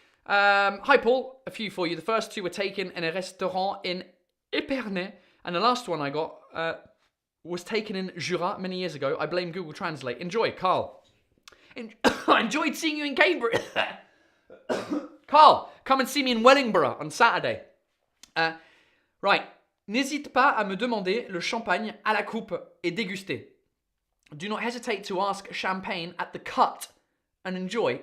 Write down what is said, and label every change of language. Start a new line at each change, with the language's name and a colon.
English: Hi, Paul. A few for you. The first two were taken in a restaurant in Épernay, and the last one I got was taken in Jura many years ago. I blame Google Translate. Enjoy, Carl. I enjoyed seeing you in Cambridge. Carl, come and see me in Wellingborough on Saturday. Right.
French: N'hésite pas à me demander le champagne à la coupe et déguster.
English: Do not hesitate to ask champagne at the cut and enjoy.